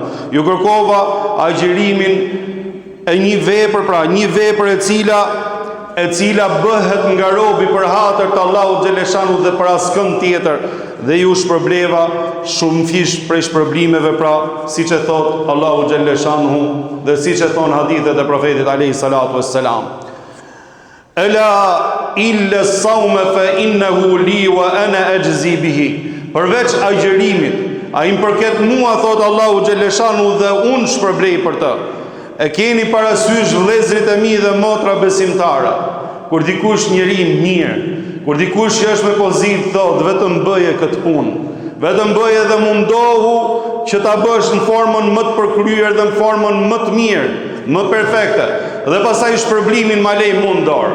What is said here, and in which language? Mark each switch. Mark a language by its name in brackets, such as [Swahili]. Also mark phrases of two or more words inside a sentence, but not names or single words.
[Albanian] Ju kërkova agjërimin e një vepër, pra një vepër e cila bëhet nga robi për hatër të Allahu xhaleshanu dhe për askënd tjetër, dhe ju shpërbleva shumë fish prej shpërblimeve, pra siç e thot Allahu xhaleshanu dhe siç e thon hadithet e profetit [Arabic] عليه الصلاة والسلام: "ألا إلا الصوم فإنه لي وأنا أجزي به." [Albanian] Përveç agjërimit, ai më përket mua, thot Allahu xhaleshanu, dhe unë shpërblej për të. E keni parasysh vëllezërit e mi dhe motra besimtare, kur dikush njeri mirë, kur dikush që është me pozitë, thot vetëm bëje këtë punë, vetëm bëje dhe mundohu që ta bësh në formën më të përkryer dhe në formën më të mirë, më perfekte, dhe pastaj shpërblimin ma lej mundor.